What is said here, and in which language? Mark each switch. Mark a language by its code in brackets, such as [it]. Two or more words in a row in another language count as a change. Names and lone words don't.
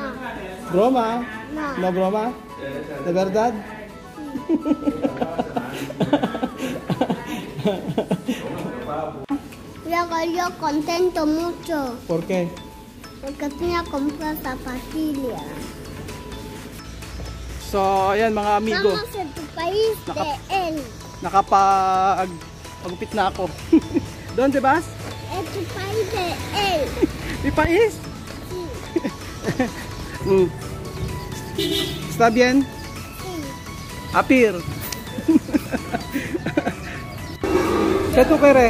[es] ¿Broma? No. ¿No broma? ¿De verdad? Yo contento mucho ¿Por qué? porque tenía que comprar zapatillas. [tl] So, ayan mga amigo. [es] Vamos a tu país de él. [tl] Nakapagupit na ako. [es] ¿Dónde vas? En tu país de él. ¿Mi país? Sí. ¿Está bien? Sí. Apir. ¿Qué tú quieres?